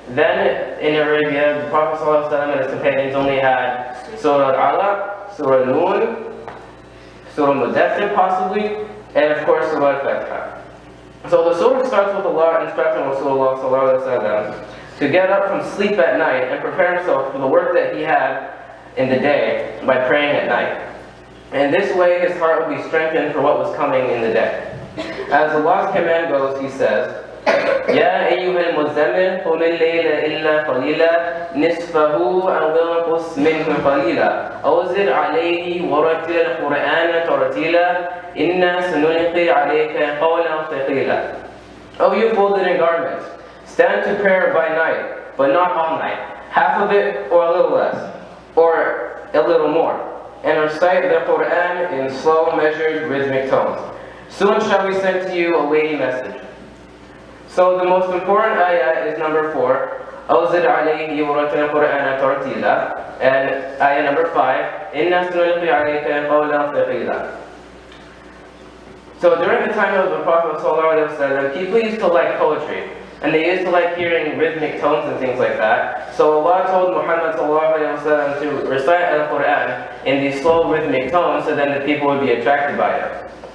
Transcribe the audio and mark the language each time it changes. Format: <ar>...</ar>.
<en>Then, in Arabia, the Prophet ﷺ and his companions only had Surah Al-Alaq, Surah Noon, Surah Mudaththir possibly, and of course Surah Al-Fatiha. So the surah starts with Allah instructing Rasulullah ﷺ to get up from sleep at night and prepare himself for the work that he had in the day by praying at night. And this way his heart will be strengthened for what was coming in the day. As Allah's command goes, He says,</en> <ar>يَا أَيُّهَا الْمُزَّمِّلُ قُمِ اللَّيْلَ إِلَّا قَلِيلًا نِصْفَهُ أَوْ انقُصْ مِنْهُ قَلِيلًا أَوْ زِدْ عَلَيْهِ وَرَتِّلِ الْقُرْآنَ تَرْتِيلًا إِنَّا سَنُلْقِي عَلَيْكَ قَوْلًا ثَقِيلًا.</ar> <en>O you folded in garments, stand to prayer by night, but not all night, half of it or a little less, or a little more. and recite the Qur'an in slow, measured, rhythmic tones. Soon shall we send to you a weighty message. So the most important ayah is number 4.</en> <ar>أوزد عليه ورتل القرآن ترتيلا.</ar> <en>And ayah number 5.</en> <ar>إنا سنلقي عليك قولا ثقيلا.</ar> <en>So during the time of the Prophet ﷺ, people used to like poetry. And they used to like hearing rhythmic tones and things like that. So Allah told Muhammad ﷺ to recite Al-Qur'an in these slow rhythmic tones so then the people would be attracted by it.</en>